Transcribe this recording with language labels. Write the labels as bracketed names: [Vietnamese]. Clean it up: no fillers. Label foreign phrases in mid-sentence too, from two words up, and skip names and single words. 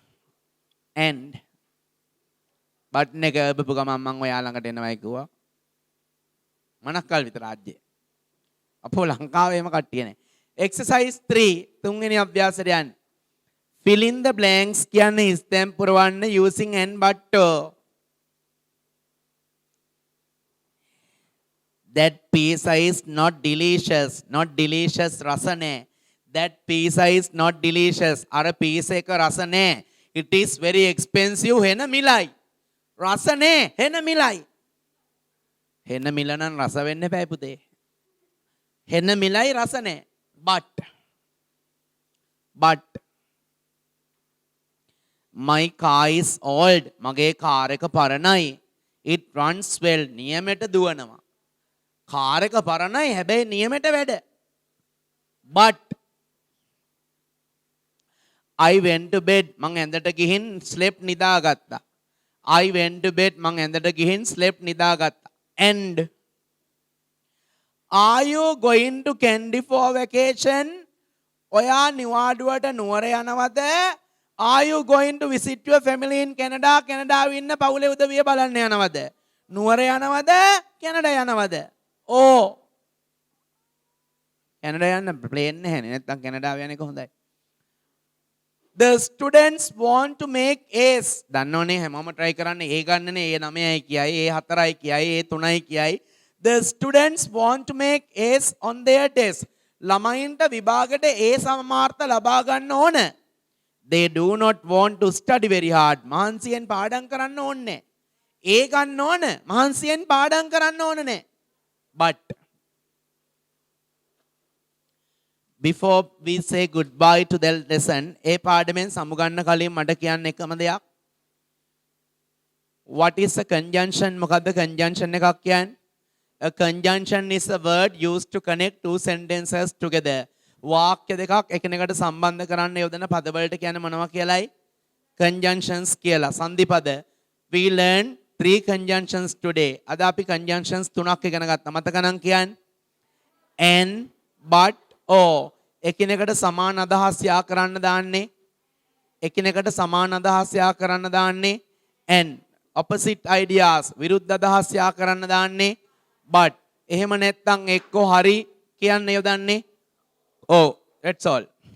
[Sinhala] බටන් එක බපු ගමන් මම ඔයා ළඟට එනවයි කිව්වා මනක්කල්පිත රාජ්‍යය අපෝ ලංකාවේම කට්ටිය නේ exercise 3 තුන්වෙනි අභ්‍යාසයට යන්න [English] fill in the blanks [Sinhala] කියන්නේ ස්තැම් පුරවන්න [English] using and but that pizza is not delicious [Sinhala] රස නැහැ [English] that pizza is not delicious [Sinhala] අර pizza එක රස නැහැ [English] it is very expensive [Sinhala] හෙන මිලයි රස නැහැ හෙන මිලයි හෙන මිල නම් රස වෙන්න එපා පුතේ හෙන මිලයි රස නැහැ [English] but my car is old [Sinhala] මගේ කාර් එක පරණයි [English] it runs well [Sinhala] නියමෙට දුවනවා කාර් එක පරණයි හැබැයි නියමෙට වැඩ but [English] I went to bed [Sinhala] මං ඇඳට ගිහින් [English] slept නිදාගත්තා I went to bed [Sinhala] මං ඇඳට ගිහින් [English] slept නිදාගත්තා and are you going to Kandy for vacation [Sinhala] ඔයා නිවාඩුවට නුවර යනවද [English] are you going to visit your family in Canada [Sinhala] කැනඩාවේ ඉන්න පවුලේ උදවිය බලන්න යනවද නුවර යනවද කැනඩා යනවද ඕ කැනඩා යන්න ප්ලේන් නැහැනේ නැත්තම් කැනඩාව යන එක හොඳයි [English] the students want to make A's [Sinhala] දන්නවනේ හැමෝම try කරන්නේ A ගන්නනේ A 9යි කියයි A 4යි කියයි A 3යි කියයි [English] the students want to make A's on their test [Sinhala] ළමයින්ට විභාගෙට A සමාර්ථ ලබා ගන්න ඕන [English] they do not want to study very hard [Sinhala] මහන්සියෙන් පාඩම් කරන්න ඕනේ A ගන්න ඕන මහන්සියෙන් පාඩම් කරන්න ඕන නේ but [English] before we say goodbye to the lesson [Sinhala] ඒ පාඩමෙන් සමුගන්න කලින් මට කියන්න එකම දෙයක් [English] what is a conjunction [Sinhala] මොකද්ද conjunction එකක් කියන්නේ [English] a conjunction is a word used to connect two sentences together [Sinhala] වාක්‍ය දෙකක් එකිනෙකට සම්බන්ධ කරන්න යොදන පද වලට කියන්නේ මොනවා කියලායි conjunctions කියලා සංදි පද [English] we learn 3 conjunctions today [Sinhala] අද අපි conjunctions 3ක් ඉගෙන ගත්තා මතක නම් කියන්නේ [English] and but or [Sinhala] එකිනෙකට සමාන අදහස් යා කරන්න දාන්නේ එකිනෙකට සමාන අදහස් යා කරන්න දාන්නේ [English] and opposite ideas [Sinhala] විරුද්ධ අදහස් යා කරන්න දාන්නේ but එහෙම නැත්නම් එක්ක හරි කියන්න යොදන්නේ [English] oh that's all